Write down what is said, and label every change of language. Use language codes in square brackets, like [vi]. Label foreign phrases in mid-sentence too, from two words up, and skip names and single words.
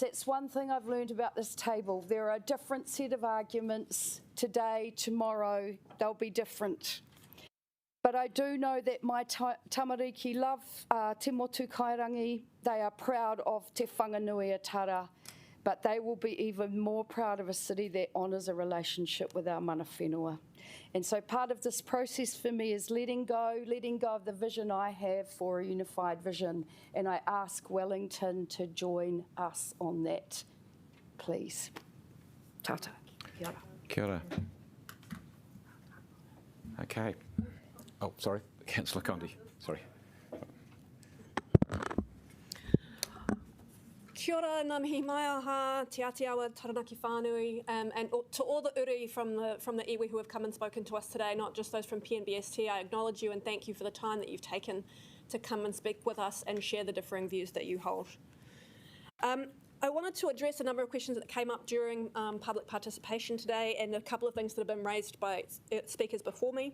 [en] That's one thing I've learned about this table. There are a different set of arguments today, tomorrow, they'll be different. But I do know that my tamariki love Te Motu Kairangi. They are proud of Te Whanganui-a-Tara, but they will be even more proud of a city that honours a relationship with our [mi] mana whenua. [en] And so part of this process for me is letting go of the vision I have for a unified vision. And I ask Wellington to join us on that, please. [mi] Tata. Kia ora. Kia ora. [en] Okay. Oh, sorry, Councillor Condi. Sorry. [mi] Kia ora, ngā mihi mai aha, te Atiawa, Taranaki Whānui, [en] and to all the uri from the iwi who have come and spoken to us today, not just those from PNBST, I acknowledge you and thank you for the time that you've taken to come and speak with us and share the differing views that you hold. I wanted to address a number of questions that came up during public participation today and a couple of things that have been raised by speakers before me.